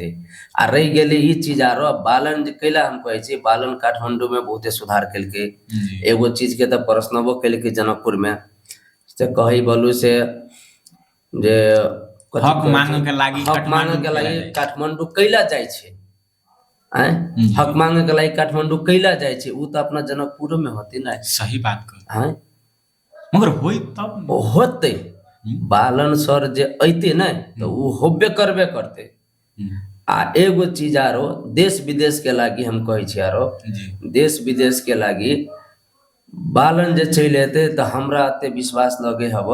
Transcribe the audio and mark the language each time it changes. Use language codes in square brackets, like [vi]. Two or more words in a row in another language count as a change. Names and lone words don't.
[mai] आ रह गेले ई चीज आरो बालन जे कैला हम कहे छी, बालन काठमांडू में बहुते सुधार केलके। जी एगो चीज के तो प्रश्नबो केलके जनकपुर में, से कही बोलू से जे कथी हक कहै मांगे छै? के लागी हक मांगे के काठमांडू लागी कैला काठमांडू कैला जाय छै। आय हक मांगे के लागी काठमांडू कैला जाय छै, उ तो अपना जनकपुर में होती ना। सही बात कर, आय मगर होई तब न। होते बालन सर जे अइते ना तो उ होबे करबे करते। आ एगो चीज आरो देश विदेश के लागी हम कहे छी, आरो जी देश विदेश के लागी बालन जे चल अते तो हमरा अते विश्वास लगे हब